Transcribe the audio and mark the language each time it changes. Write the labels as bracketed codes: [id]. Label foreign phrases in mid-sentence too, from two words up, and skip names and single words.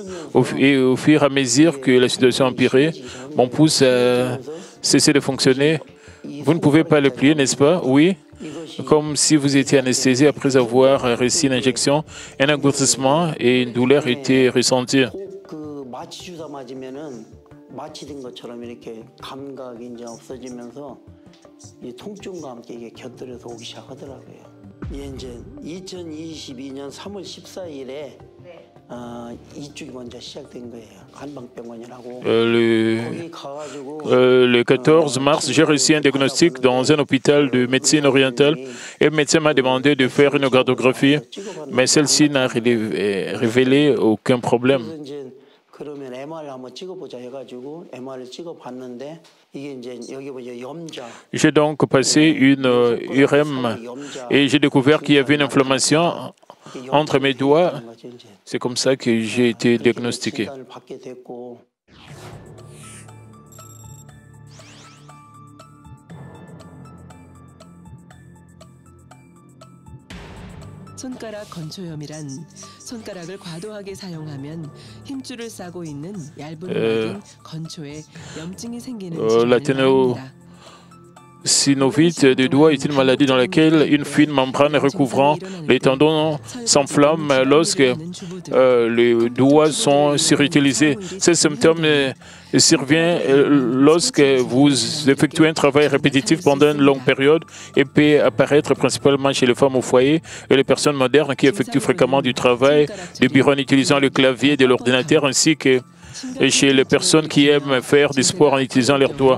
[fr] Et au fur et à mesure que la situation empirait, mon pouce a cessé de fonctionner. Vous ne pouvez pas le plier, n'est-ce pas? Oui. Comme si vous étiez anesthésié après avoir reçu une injection, un engourdissement et une douleur étaient ressentis. [ko] 마취된 것처럼 이렇게 감각이 이제 없어지면서 이 통증과 함께 이게 곁들여서 오기 시작하더라고요. 이제 2022년 3월 14일에 이쪽이 먼저 시작된 거예요. 한방병원이라고. [fr] Le 14 mars, j'ai reçu un diagnostic dans un hôpital de médecine orientale et le médecin m'a demandé de faire une radiographie, mais celle-ci n'a révélé aucun problème. [ko] 그러면 MR을 한번 찍어보자 해가지고 MR을 찍어봤는데 이게 이제 여기 보면 염좌. [fr] J'ai donc passé une URM et j'ai découvert qu'il y avait une inflammation entre mes doigts. C'est comme ça que j'ai été diagnostiqué. [ko] 손가락 건초염이란 손가락을 과도하게 사용하면 힘줄을 싸고 있는 얇은 막인 건초에 염증이 생기는 질환을 말합니다. [fr] Synovite des doigts est une maladie dans laquelle une fine membrane recouvrant les tendons s'enflamme lorsque les doigts sont surutilisés. Ces symptômes surviennent lorsque vous effectuez un travail répétitif pendant une longue période et peut apparaître principalement chez les femmes au foyer et les personnes modernes qui effectuent fréquemment du travail de bureau en utilisant le clavier de l'ordinateur ainsi que chez les personnes qui aiment faire du sport en utilisant leurs doigts.